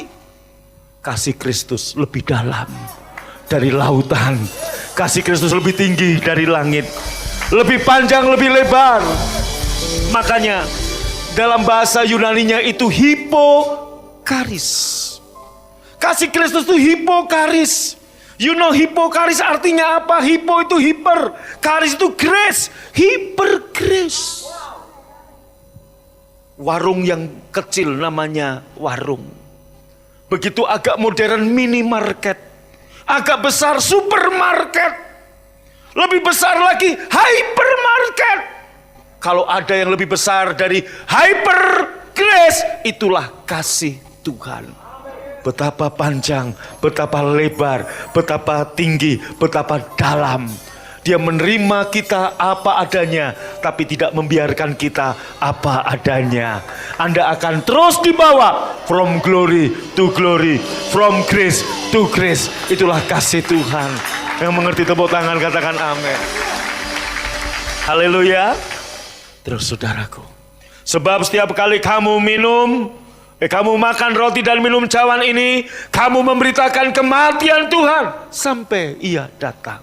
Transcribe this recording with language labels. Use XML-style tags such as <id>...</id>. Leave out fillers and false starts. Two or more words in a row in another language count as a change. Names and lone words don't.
<id>Kasih Kristus lebih dalam dari lautan. Kasih Kristus lebih tinggi dari langit. Lebih panjang, lebih lebar. Makanya dalam bahasa Yunaninya itu hipokaris. Kasih Kristus itu hipokaris.</id> <en>You know</en> <id>hipokaris artinya apa? Hipo itu hiper, karis itu grace,</id> <en>hiper grace.</en> <id>Warung yang kecil namanya warung. Begitu agak modern minimarket, agak besar supermarket, lebih besar lagi hypermarket. Kalau ada yang lebih besar dari</id> <en>hyper grace,</en> <id>itulah kasih Tuhan. Betapa panjang, betapa lebar, betapa tinggi, betapa dalam. Dia menerima kita apa adanya, tapi tidak membiarkan kita apa adanya. Anda akan terus dibawa</id> <en>from glory to glory, from grace to grace.</en> <id>Itulah kasih Tuhan. Yang mengerti tepuk tangan katakan amin. Haleluya. Terus saudaraku, sebab setiap kali kamu kamu makan roti dan minum cawan ini, kamu memberitakan kematian Tuhan sampai Ia datang.</id>